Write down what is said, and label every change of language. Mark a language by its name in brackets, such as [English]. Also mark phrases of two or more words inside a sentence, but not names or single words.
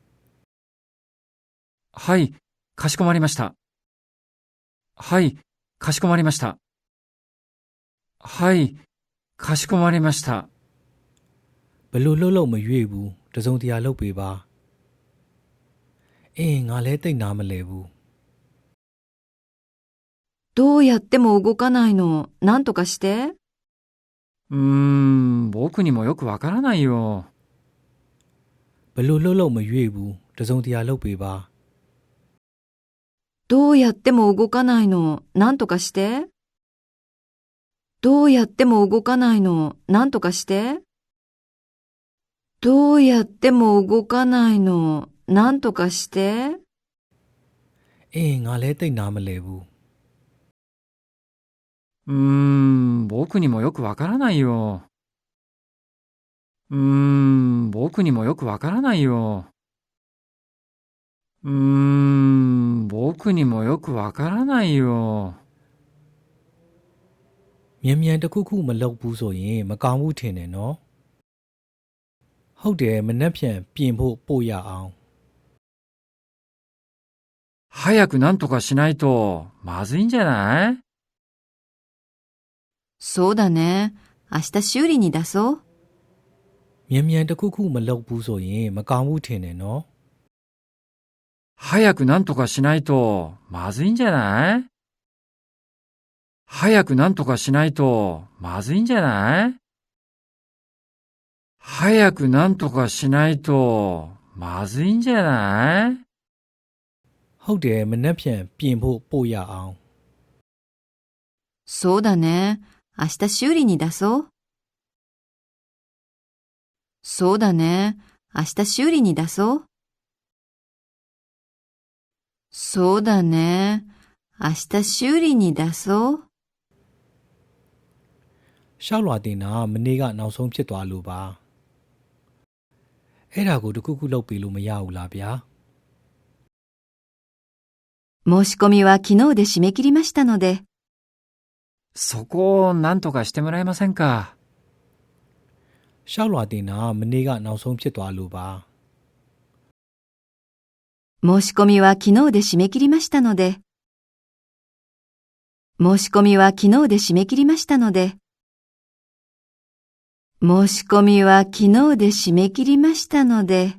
[Japanese] はい、かしこまりました。はい、かしこまりました。はい、かしこまりました。 [Burmese] ဘယ်လိုလှုပ်လို့မရွေ့ဘူးတစုံတရာလုပ်ပေးပါငါလဲတိတ်နားမလဲဘူး [Japanese] どうやっても動かないの。なんとかして。僕にもよくわからないよ。 [Burmese] ဘယ်လိုလှုပ်လို့မရွေ့ဘူးတစုံတရာလုပ်ပေးပါ [Japanese] どうやっても動かないの。なんとかして。どうやっても動かないの。なんとかして。どうやっても動かないの。なんとかして。 [Burmese] ငါလဲတိတ်နားမလဲဘူး [Japanese] 僕にもよくわからないよ。僕にもよくわからないよ。僕にもよくわからないよ。 [Burmese] မြန်မြန်တခုခုမလုပ်ဘူးဆိုရင်မကောင်းဘူးထင်တယ်နော်ဟုတ်တယ်မနှက်ဖြန်ပြင်ဖို့ပို့ရအောင် [Japanese] 早くなんとかしないとまずいんじゃない？そうだね。明日修理に出そう。 [Burmese] မြန်မြန်တခုခုမလုပ်ဘူးဆိုရင်မကောင်းဘူးထင်တယ်နော် [Japanese] 早くなんとかしないとまずいんじゃない？早くなんとかしないとまずいんじゃない？早くなんとかしないとまずいんじゃない？ [Burmese] ဟုတ်တယ်မနှက်ဖြန်ပြင်ဖို့ပို့ရအောင် [Japanese] そうだね。明日修理に出そう。そうだね。明日修理に出そう。そうだね。明日修理に出そう。 [Burmese] ရှောက်လွာတင်တာမနေ့ကနောက်ဆုံးဖြစ်သွားလို့ပါအဲ့ဒါကိုတခုခုလုပ်ပေးလို့မရဘူးလားဗျာ [Japanese] 申し込みは昨日で締め切りましたので。そこをなんとかしてもらえませんか？ [Burmese] ရှောက်လွာတင်တာမနေ့ကနောက်ဆုံးဖြစ်သွားလို့ပါ [Japanese] 申し込みは昨日で締め切りましたので。申し込みは昨日で締め切りましたので。申し込みは昨日で締め切りましたので。